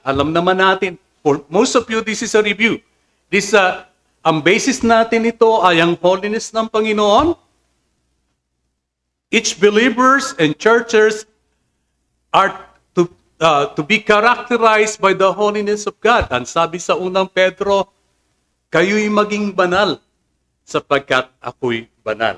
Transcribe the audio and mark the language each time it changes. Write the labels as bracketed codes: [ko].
[tl] Alam naman natin, [en] for most of you, this is a review. [tl] Ang basis natin ito ay ang holiness ng Panginoon. [en] Each believers and churches are to be characterized by the holiness of God. [tl] Ang sabi sa unang Pedro, kayo'y maging banal sapagkat ako'y banal.